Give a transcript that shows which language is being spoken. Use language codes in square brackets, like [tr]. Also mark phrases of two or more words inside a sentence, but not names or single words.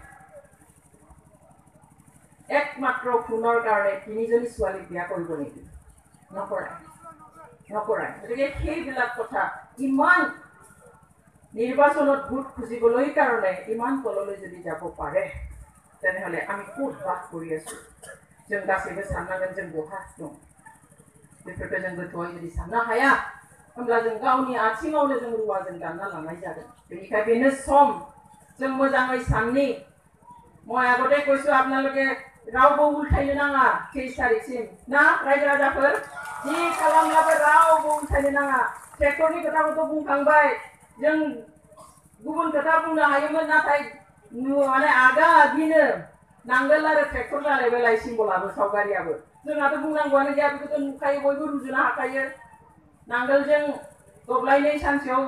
[as] একমাত্ৰ সোণৰ কাৰণে 3জনী ছোৱালীক বিয়া কৰিব নেকি নকৰে গতিকে সেইবিলাক কথা ইমান নিৰ্বাচনত ভোট খুজিবলৈ কাৰণে ইমান তললৈ যদি যাব পাৰে তেনেহলে আমি ক'ত বাস কৰি আছো [brx] जों गासैबो साननांगोन जों बहा दं बेफोरखौ जों गोथौयै जुदि साननो हाया होमब्ला जों गावनि आथिङावनो जों रुवाजों दानना लानाय जागोन बेनिखायनो बेनो सम जों मोजाङै साननि [as] মই আগতে কৈছো আপোনালোকে [brx] रावबो उल्थायनो नाङा 23 तारिखसिम ना रायजो राजाफोर जि खालामब्लाबो रावबो उल्थायनो नाङा ट्रेक्टरनि खोथाखौथ' बुंखांबाय जों गुबुन खोथा बुंनो हायोमोन नाथाय माने आगा आगिनो नांगोल आरो ट्रेक्टर जालायबाय सिम्बलाबो सावगारियाबो जोंहाथ' बुंनांगौआनो गैया बेखौथ' नुखायो बयबो रुजुनो हाखायो नांगोलजों दब्लायनै सानसेयाव